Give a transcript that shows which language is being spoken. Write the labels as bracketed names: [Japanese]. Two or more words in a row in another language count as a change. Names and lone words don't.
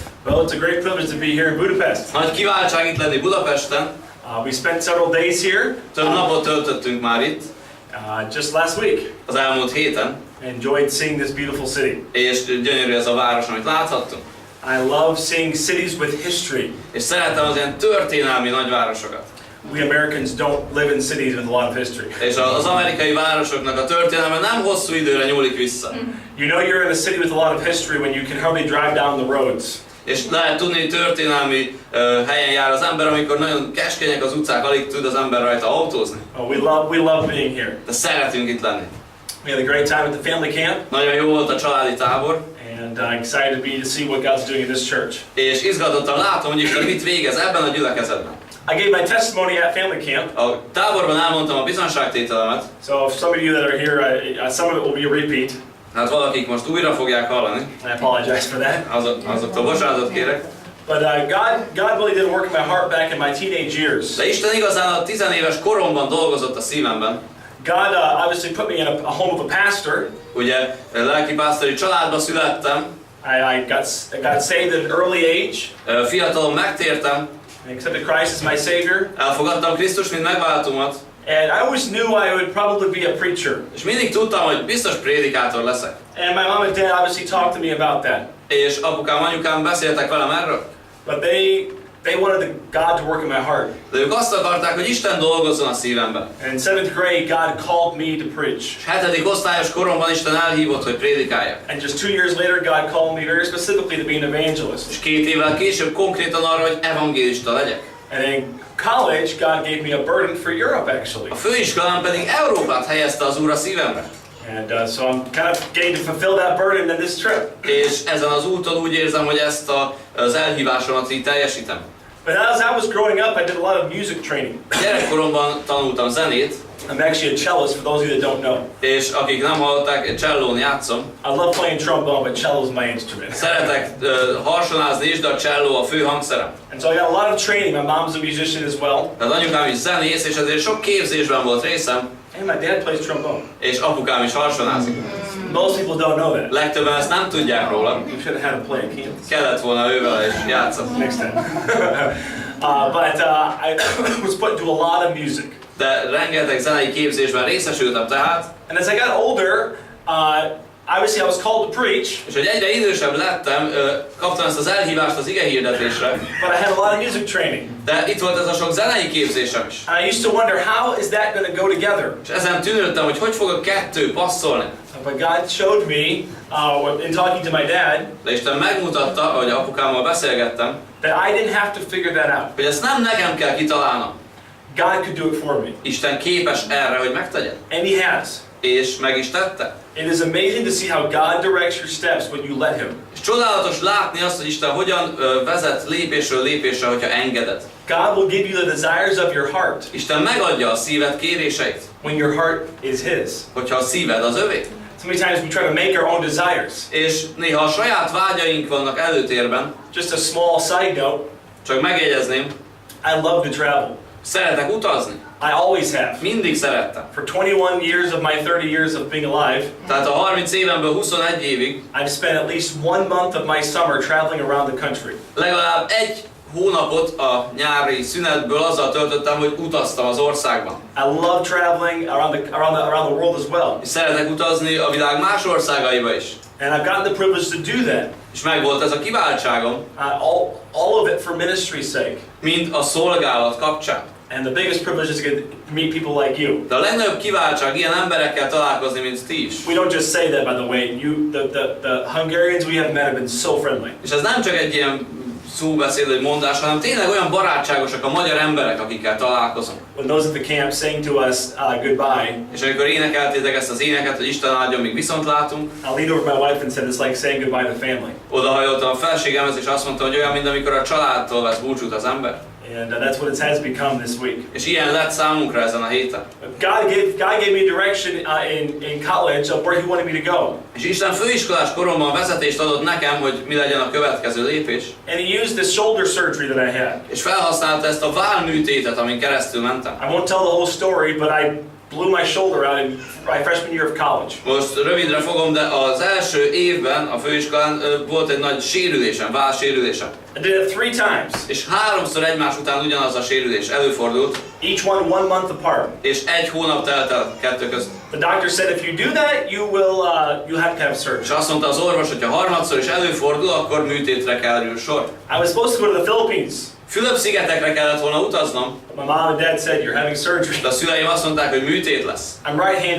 [English] Well, it's a great privilege to be here in Budapest. [Hungarian] Nagy kiváltság itt lenni Budapesten. [English] We spent several days here. [Hungarian] Több napot töltöttünk már itt. [English] Just last week. [Hungarian] Az elmúlt héten. [English] Enjoyed seeing this beautiful city. [Hungarian] És gyönyörű ez a város, amit láthattunk. [English] I love seeing cities with history. [Hungarian] És szeretem az ilyen történelmi nagyvárosokat. [English] We Americans don't live in cities with a lot of history. [Hungarian] És az amerikai városoknak a történelme nem hosszú időre nyúlik vissza. [English] You know you're in a city with a lot of history when you can hardly drive down the roads. [Hungarian] És lehet tudni, hogy történelmi helyen jár az ember, amikor nagyon keskenyek az utcák, alig tud az ember rajta autózni. [English] We love being here. [Hungarian] De szeretünk itt lenni. [English] We had a great time at the family camp. [Hungarian] Nagyon jó volt a családi tábor. [English] And excited to see what God's doing in this church. [Hungarian] És izgatottan látom, hogy Isten mit végez ebben a gyülekezetben. [English] I gave my testimony at family camp. [Hungarian] A táborban elmondtam a bizonyságtételemet. [English] So if some of you that are here, some of it will be a repeat. [Hungarian] Hát valakik most újra fogják hallani. [English] I apologize for that. [Hungarian] Azoktól bocsánatot kérek. [English] But God really did work in my heart back in my teenage years. [Hungarian] De Isten igazán a 10 éves koromban dolgozott a szívemben. [English] God obviously put me in a home of a pastor. [Hungarian] Ugye lelkipásztori családba születtem. [English] I got saved at an early age. [Hungarian] Fiatalon megtértem. [English] I accepted Christ as my Savior. [Hungarian] Elfogadtam Krisztust, mint megváltómat. [English] And I always knew I would probably be a preacher. [Hungarian] És mindig tudtam, hogy biztos prédikátor leszek. [English] And my mom and dad obviously talked to me about that. [Hungarian] És apukám, anyukám beszéltek velem erről. [English] But they wanted God to work in my heart. [Hungarian] De ők azt akarták, hogy Isten dolgozzon a szívemben. [English] And in 7th grade, God called me to preach. [Hungarian] És 7. osztályos koromban Isten elhívott, hogy prédikáljak. [English] And just 2 years later, God called me very specifically to be an evangelist. [Hungarian] És 2 évvel később konkrétan arra, hogy evangélista legyek. [English] And in college, God gave me a burden for Europe, actually. [Hungarian] A főiskolán pedig Európát helyezte az Úr a szívemre. [English] And so I'm kind of getting to fulfill that burden in this trip. [Hungarian] És ezen az úton úgy érzem, hogy ezt az elhívásomat így teljesítem. [English] But as I was growing up, I did a lot of music training. [Hungarian] Gyerekkoromban tanultam zenét. [English] I'm actually a cellist, for those of you that don't know. [Hungarian] És akik nem hallották, csellón játszom. [English] I love playing trombone, but cello is my instrument. [Hungarian] Szeretek harsonázni is, de a cselló a fő hangszerem. [English] And so I got a lot of training. My mom's a musician as well. [Hungarian] Tehát anyukám is zenész, és ezért sok képzésben volt részem. [English] And my dad plays trombone. [Hungarian] És apukám is harsonázik. [English] Most people don't know that. [Hungarian] Legtöbben ezt nem tudják róla. [English] You should have had him play a keyboard. [Hungarian] Kellett volna ővel is játszani. [English] Next time. But I was put into a lot of music. [Hungarian] De rengeteg zenei képzésben részesültem tehát. [English] And as I got older, obviously I was called to preach. [Hungarian] És hogy egyre idősebb lettem, kaptam ezt az elhívást az igehirdetésre. [English] But I had a lot of music training. [Hungarian] De itt volt ez a sok zenei képzésem is. [English] And I used to wonder, how is that going to go together? [Hungarian] És ezen tűnődtem, hogy fog a kettő passzolni. [English] But God showed me, in talking to my dad, [Hungarian] De Isten megmutatta, ahogy apukámmal beszélgettem, [English] that I didn't have to figure that out. [Hungarian] hogy ezt nem nekem kell kitalálnom. [English] God could do it for me. [Hungarian] Isten képes erre, hogy megtegye. [English] And He has. [Hungarian] És meg is tette. [English] It is amazing to see how God directs your steps when you let Him. [Hungarian] És csodálatos látni azt, hogy Isten hogyan vezet lépésről lépésre, hogyha engeded. [English] God will give you the desires of your heart. [Hungarian] Isten megadja a szíved kéréseit. [English] When your heart is His. [Hungarian] Hogyha a szíved az övé. [English] So many times we try to make our own desires. [Hungarian] És néha a saját vágyaink vannak előtérben. [English] Just a small side note. [Hungarian] Csak megjegyezném. [English] I love to travel. [Hungarian] Szeretek utazni. [English] I always have. [Hungarian] Mindig szerettem. [English] For 21 years of my 30 years of being alive, [Hungarian] Tehát a 30 évemből 21 évig [English] I've spent at least 1 month of my summer traveling around the country. [Hungarian] legalább 1 hónapot a nyári szünetből azzal töltöttem, hogy utaztam az országban. [English] I love traveling around the world as well. [Hungarian] És szeretek utazni a világ más országaiba is. [English] And I've gotten the privilege to do that. [Hungarian] És megvolt ez a kiváltságom. [English] All of it for ministry's sake. [Hungarian] Mind a szolgálat kapcsán. [English] And the biggest privilege is to meet people like you. [Hungarian] De a legnagyobb kiváltság ilyen emberekkel találkozni, mint ti is. [English] We don't just say that, by the way. The Hungarians we have met have been so friendly. [Hungarian] És ez nem csak egy ilyen szóbeszéd, vagy mondás, hanem tényleg olyan barátságosak a magyar emberek, akikkel találkozunk. [English] When those at the camp sang to us goodbye, [Hungarian] és amikor énekeltétek ezt az éneket, hogy Isten áldjon, míg viszont látunk, [English] I leaned over my wife and said, it's like saying goodbye to family. [Hungarian] Odahajoltam a felségemhez, és azt mondtam, hogy olyan, mint amikor a családtól vesz búcsút az ember. [English] And that's what it has become this week. [Hungarian] És ilyen lett számunkra ezen a héten. [English] God gave me direction in college of where He wanted me to go. [Hungarian] És Isten főiskolás koromban vezetést adott nekem, hogy mi legyen a következő lépés. [English] And He used this shoulder surgery that I had. [Hungarian] És felhasználta ezt a vállműtétet, amin keresztül mentem. [English] I won't tell the whole story, but blew my shoulder out in my freshman year of college. [Hungarian] Most rövidre fogom, de az első évben a főiskolán volt egy nagy sérülésem, vállsérülésem. [English] I did it 3 times. [Hungarian] És 3-szor egymás után ugyanaz a sérülés előfordult. [English] Each one 1 month apart. [Hungarian] És 1 hónap telt el kettő között. [English] The doctor said if you do that, you'll have to have surgery. [Hungarian] És azt mondta az orvos, hogy ha harmadszor is előfordul, akkor műtétre kerül sor. [English] I was supposed to go to the Philippines. [Hungarian] Fülöp-szigetekre kellett volna utaznom. [English] My mom and dad said you're having surgery. [Hungarian] De a szüleim azt mondták, hogy műtét lesz. [English] I'm right-handed.